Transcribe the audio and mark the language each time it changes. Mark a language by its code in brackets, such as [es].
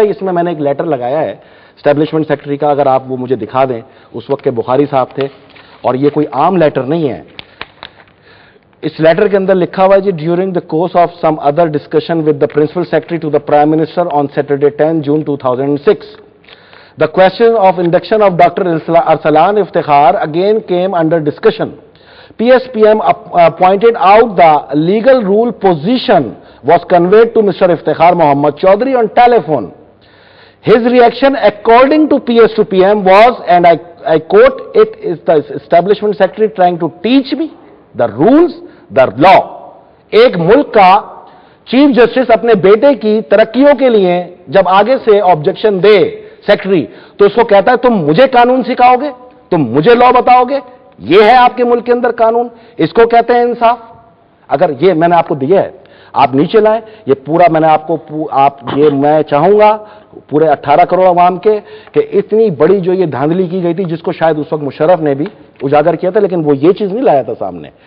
[ur] اس میں نے ایک لیٹر لگایا ہے اسٹیبلشمنٹ سیکرٹری کا, اگر آپ وہ مجھے دکھا دیں. اس وقت کے بخاری صاحب تھے, اور یہ کوئی عام لیٹر نہیں ہے. اس لیٹر کے اندر لکھا ہوا ہے جی, [en] During the course of some other discussion with the principal secretary to the prime minister on Saturday 10 June 2006, the question of induction of Dr. Arsalan Iftikhar again came under discussion. PSPM pointed out the legal rule position was conveyed to Mr. Iftikhar Mohammad Chaudhary on telephone. His reaction according to PS2PM was, and I quote, "It is the establishment secretary trying to teach me the rules, the law." [ur] ایک ملک کا chief justice اپنے بیٹے کی ترقیوں کے لیے جب آگے سے آبجیکشن دے سیکرٹری, تو اس کو کہتا ہے تم مجھے قانون سکھاؤ گے, تم مجھے لا بتاؤ گے. یہ ہے آپ کے ملک کے اندر قانون, اس کو کہتے ہیں انصاف. اگر یہ میں نے آپ کو دیا ہے, آپ نیچے لائیں یہ پورا, میں نے آپ کو یہ میں چاہوں گا پورے 18 کروڑ عوام کے, کہ اتنی بڑی جو یہ دھاندلی کی گئی تھی, جس کو شاید اس وقت مشرف نے بھی اجاگر کیا تھا, لیکن وہ یہ چیز نہیں لایا تھا سامنے.